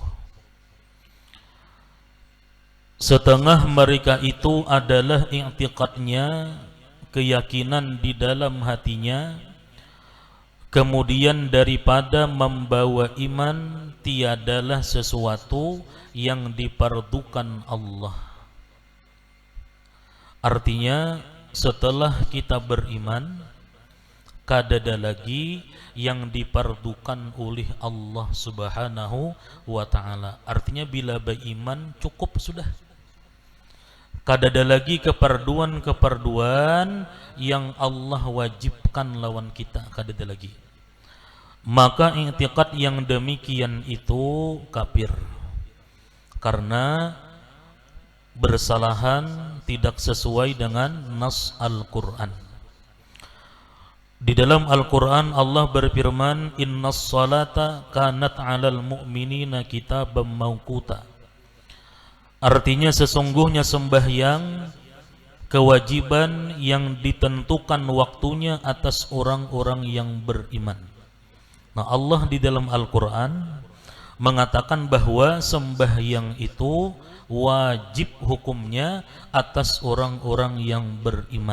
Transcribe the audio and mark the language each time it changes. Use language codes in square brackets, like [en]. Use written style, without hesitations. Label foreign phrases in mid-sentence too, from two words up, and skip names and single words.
[id] Setengah mereka itu adalah i'tiqadnya, keyakinan di dalam hatinya, kemudian daripada membawa iman tiadalah sesuatu yang dipardukan Allah. Artinya setelah kita beriman, kadada lagi yang dipardukan oleh Allah [ar] سبحانه وتعالى. [id] Artinya bila beriman cukup sudah. Kadada lagi keperduan-keperduan yang Allah wajibkan lawan kita, kadada lagi. Maka i'tiqad yang demikian itu kafir. Karena bersalahan tidak sesuai dengan nas Al-Quran. Di dalam Al-Quran Allah berfirman, [ar] إن الصلاة كانت على المؤمنين كتابا موقوتا. [id] Artinya sesungguhnya sembahyang kewajiban yang ditentukan waktunya atas orang-orang yang beriman. Nah, Allah di dalam Al-Quran mengatakan bahwa sembahyang itu wajib hukumnya atas orang-orang yang beriman.